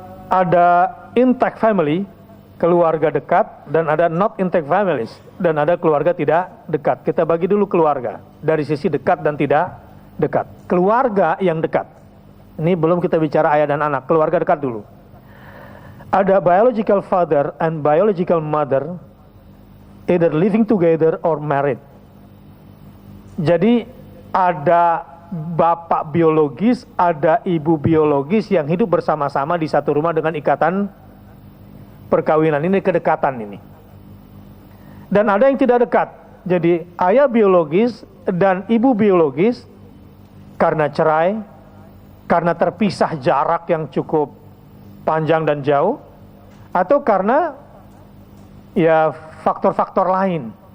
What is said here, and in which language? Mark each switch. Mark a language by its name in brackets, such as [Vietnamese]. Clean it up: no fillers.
[Indonesian] Ada [English] intact family, [Indonesian] keluarga dekat, dan ada [English] not intact families, [Indonesian] dan ada keluarga tidak dekat. Kita bagi dulu keluarga dari sisi dekat dan tidak dekat. Keluarga yang dekat, ini belum kita bicara ayah dan anak, keluarga dekat dulu. [English] Ada biological father and biological mother, either living together or married. [Indonesian] Jadi ada bapak biologis, ada ibu biologis yang hidup bersama-sama di satu rumah dengan ikatan perkawinan. Ini kedekatan ini. Dan ada yang tidak dekat. Jadi ayah biologis dan ibu biologis karena cerai, karena terpisah jarak yang cukup panjang dan jauh, atau karena ya faktor-faktor lain.